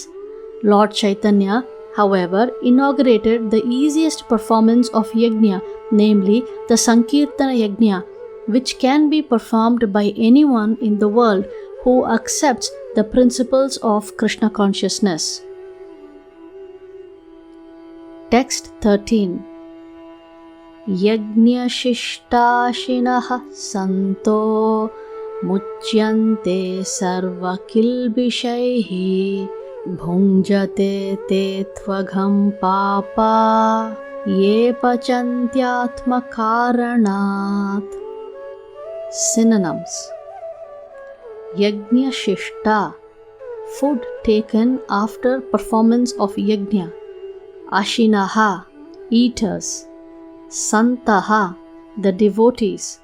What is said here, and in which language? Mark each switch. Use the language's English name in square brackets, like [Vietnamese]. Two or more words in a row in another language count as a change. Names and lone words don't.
[English] Lord Chaitanya, however, inaugurated the easiest performance of yajna, namely the [Sanskrit] संकीर्तन यज्ञ, [English] which can be performed by anyone in the world who accepts the principles of Krishna consciousness. Text 13. [Sanskrit] यज्ञशिष्टाशिनः सन्तो मुच्यन्ते सर्वकिल्बिषैः भुञ्जते ते त्वघं पापा ये पचन्त्यात्मकारणात्. [English] Synonyms: Yajñashishta, food taken after performance of yajna. Ashinaha, eaters. Santaha, the devotees.